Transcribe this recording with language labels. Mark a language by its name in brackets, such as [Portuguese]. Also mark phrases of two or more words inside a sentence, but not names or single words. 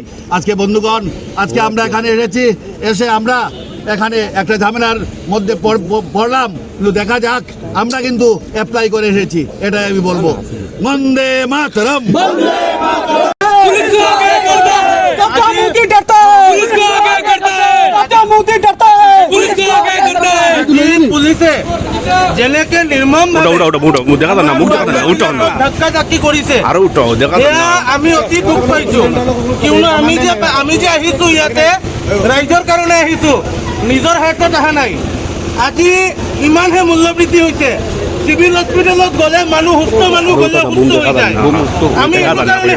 [Bangla] আজকে বন্ধুগণ, আজকে আমরা এখানে এসে আমরা এখানে একটা ঝামেলার মধ্যে পড়লাম, কিন্তু দেখা যাক, আমরা কিন্তু অ্যাপ্লাই করে এসেছি, এটাই আমি বলবো। বন্দে মাতরম। [Assamese] পুলিশে যেনেকে নিৰ্মম ধাক্কা ধাক্কি কৰিছে, আমি অতি দুখ পাইছো। কিয়নো আমি যে আহিছো ইয়াতে ৰাইজৰ কাৰণে আহিছো, নিজৰ হাতত অহা নাই। আজি ইমানহে মূল্য বৃদ্ধি হৈছে, [English] civil hospital [Assamese] গ'লে মানুহ সুস্থ মানুহ গ'লে সুস্থ হৈ যায় আমি এইটো কাৰণেহে